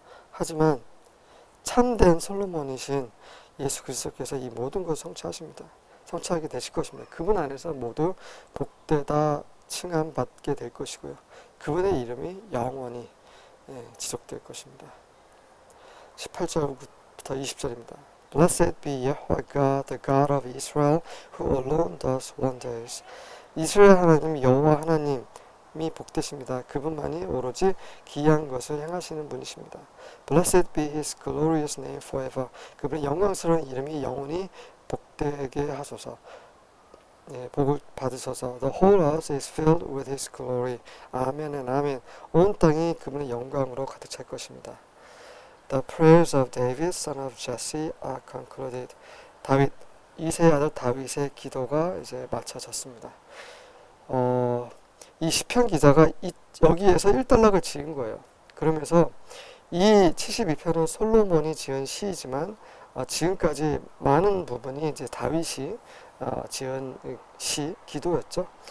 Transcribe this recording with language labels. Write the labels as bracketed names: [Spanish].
[Korean] 하지만 참된 솔로몬이신 예수 그리스도께서 이 모든 것을 성취하십니다. 성취하게 되실 것입니다. 그분 안에서 모두 복되다 칭함받게 될 것이고요. 그분의 이름이 영원히 지속될 것입니다. 18절부터 20절입니다. [English] Blessed be Yahweh God, the God of Israel, who alone does wonders. [Korean] 이스라엘 하나님 여호와 하나님이 복되십니다. 그분만이 오로지 기이한 것을 행하시는 분이십니다. [English] Blessed be His glorious name forever. [Korean] 그분의 영광스러운 이름이 영원히 복되게 하소서. 복을 받으소서. [English] The whole earth is filled with His glory. [Korean] 아멘 and 아멘. 온 땅이 그분의 영광으로 가득 찰 것입니다. [English] The prayers of David, son of Jesse, are concluded. [Korean] 다윗 이세의 아들 다윗의 기도가 이제 마쳐졌습니다. 이 시편 기자가 여기에서 1단락을 지은 거예요. 그러면서 이 72편은 솔로몬이 지은 시이지만 지금까지 많은 부분이 이제 다윗이 지은 시, 기도였죠.